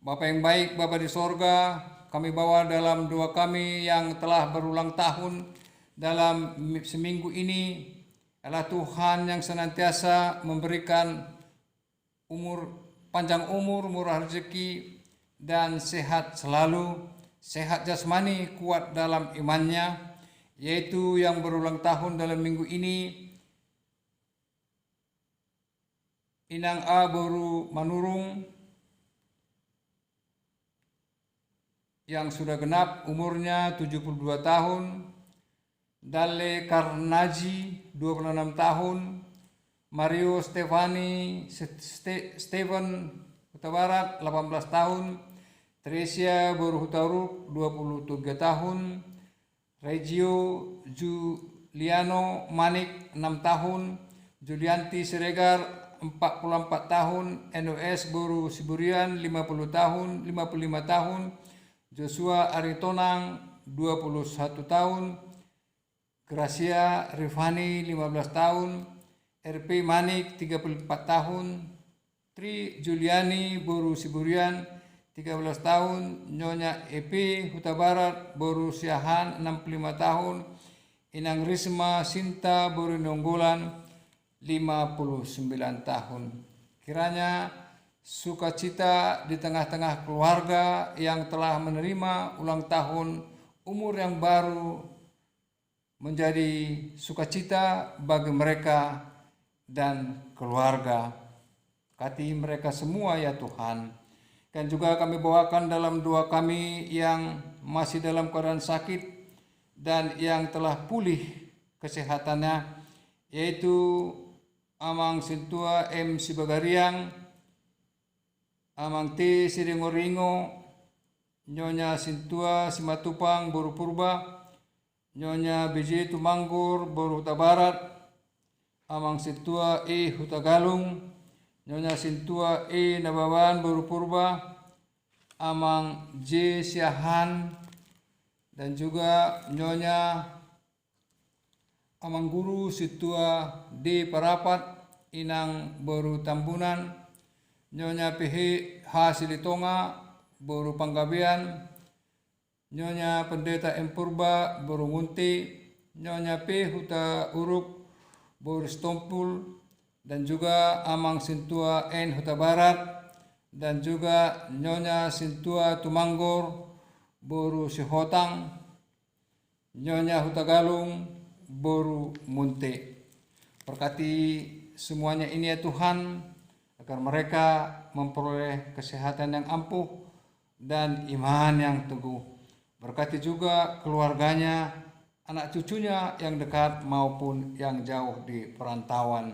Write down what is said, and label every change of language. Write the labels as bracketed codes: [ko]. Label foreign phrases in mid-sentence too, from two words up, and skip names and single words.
[id] Bapa yang baik, Bapa di sorga, kami bawa dalam doa kami yang telah berulang tahun dalam seminggu ini adalah Tuhan yang senantiasa memberikan panjang umur, murah rezeki, dan sehat selalu, sehat jasmani, kuat dalam imannya, yaitu yang berulang tahun dalam minggu ini, Inang A Boru Manurung, yang sudah genap umurnya 72 tahun, Dale Karnaji 26 tahun, Mario Steven Huta Barat 18 tahun, Tresia Boru Hutaruk 23 tahun, Regio Juliano Manik 6 tahun, Julianti Siregar 44 tahun, NOS Boru Siburian 55 tahun, Joshua Aritonang 21 tahun, Gracia Rifani 15 tahun, RP Manik 34 tahun, Tri Juliani Boru Siburian 13 tahun, Nyonya EP Huta Barat Boru Siahan 65 tahun, Inang Risma Sinta Boru Nonggolan 59 tahun. Kiranya sukacita di tengah-tengah keluarga yang telah menerima ulang tahun umur yang baru menjadi sukacita bagi mereka dan keluarga. Berkati mereka semua ya Tuhan. Dan juga kami bawakan dalam doa kami yang masih dalam keadaan sakit dan yang telah pulih kesehatannya, yaitu Amang Sintua M. Sibagariang, Amang T. Siringoringo, Nyonya Sintua Simatupang Boru Purba, Nyonya BJ Tumanggur Boru Huta Barat, Amang Sintua E. Huta Galung, Nyonya Sintua E. Nabawan Boru Purba, Amang J. Siahan, dan juga Nyonya Amang Guru Situa D. Parapat, Inang Boru Tambunan, Nyonya PH Silitonga Boru Panggabean, Nyonya Pendeta M. Purba Boru Ngunti, Nyonya P. Huta Uruk Boru Stompul, dan juga Amang Sintua N. Huta Barat, dan juga Nyonya Sintua Tumanggor Boru Sihotang, Nyonya Huta Galung Boru Munte. Berkati semuanya ini ya Tuhan, agar mereka memperoleh kesehatan yang ampuh dan iman yang teguh. Berkati juga keluarganya, anak cucunya yang dekat maupun yang jauh di perantauan.